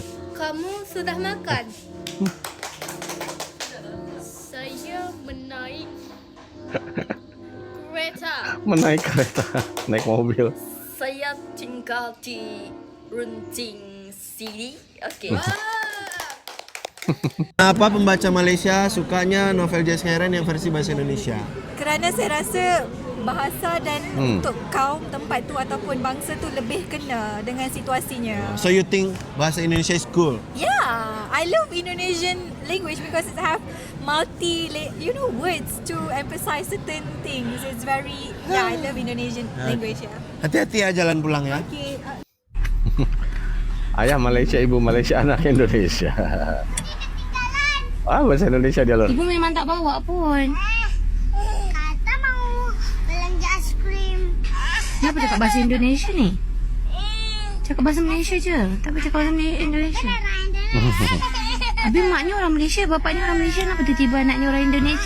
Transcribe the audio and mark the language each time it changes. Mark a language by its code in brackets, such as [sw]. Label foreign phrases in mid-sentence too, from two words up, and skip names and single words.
[ms] Kamu sudah makan? Saya menaik kereta. Menaik kereta, naik mobil. Saya tinggal di Runcing City. Oke. Kenapa pembaca Malaysia sukanya novel J.S. Heron yang versi bahasa Indonesia? Kerana saya rasa bahasa dan untuk kaum tempat tu ataupun bangsa tu lebih kena dengan situasinya. [en] So you think [ms] bahasa Indonesia [en] is cool? Yeah, I love Indonesian language because it have words to emphasize certain things. It's very, I love Indonesian language. [id] Hati-hati ya jalan pulang ya. Okay. Ayah Malaysia, ibu Malaysia, anak Indonesia. Bahasa Indonesia dia loh. [ms] Ibu memang tak bawa pun. [id] Kata mau belanja es krim. [ms] Kenapa cakap bahasa Indonesia ni? Cakap bahasa Malaysia je. Tak boleh cakap bahasa Indonesia. Habis maknya orang Malaysia, bapaknya orang Malaysia, kenapa tiba-tiba anaknya orang Indonesia?